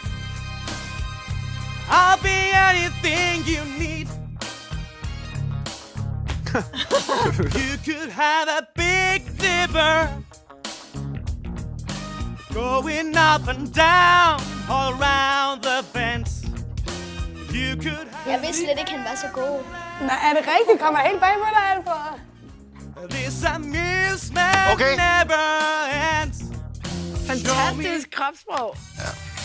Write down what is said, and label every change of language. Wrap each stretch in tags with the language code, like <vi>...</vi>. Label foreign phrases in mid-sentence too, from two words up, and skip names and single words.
<en>I'll be anything you need. You could have a big dipper going up and down all around the bends. You could have.</en> <da>Jeg vidste slet ikke, han var så god. Nej, er det rigtigt? Kommer helt bag på dig, Alfred?</da> <en>This amusement never ends.</en> <da>Fantastisk kropssprog. Ja.</da>